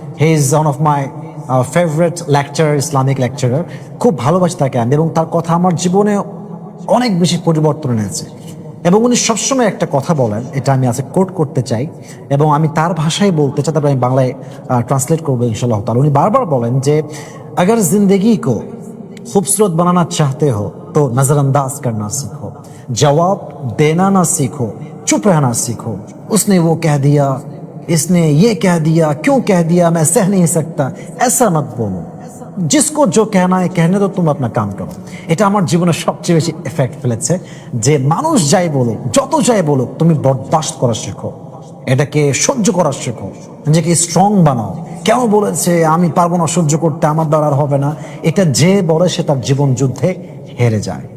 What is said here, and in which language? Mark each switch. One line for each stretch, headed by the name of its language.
English: He is one of my favourite lecturer, Islamic lecturer.
Bangla: খুব ভালোবাসি তাকে আমি, এবং তার কথা আমার জীবনে অনেক বেশি পরিবর্তন এনেছে। এবং উনি সবসময় একটা কথা বলেন, এটা আমি আজকে কোট করতে চাই এবং আমি তার ভাষায় বলতে চাই, তারপরে আমি বাংলায় ট্রান্সলেট করবো ইনশাআল্লাহ তাআলা। উনি বারবার বলেন যে
Hindi: अगर जिंदगी को खूबसूरत बनाना चाहते हो तो नजरअंदाज करना सीखो, जवाब देना ना सीखो, चुप रहना सीखो। उसने वो कह दिया, इसने ये कह दिया, क्यों कह दिया, मैं सह नहीं सकता, ऐसा मत बोलो। जिसको जो कहना है कहने दो, तुम अपना काम करो।
Bangla: এটা আমার জীবনে সবচেয়ে বেশি এফেক্ট ফেলেছে, যে মানুষ যাই বলুক, যত যাই বলুক, তুমি বরদাস্ত করা শেখো, এটাকে সহ্য করা শেখো, নিজেকে স্ট্রং বানাও। কেন বলেছে আমি পারবো না সহ্য করতে, আমার দ্বারা আর হবে না, এটা যে বলে সে তার জীবন যুদ্ধে হেরে যায়।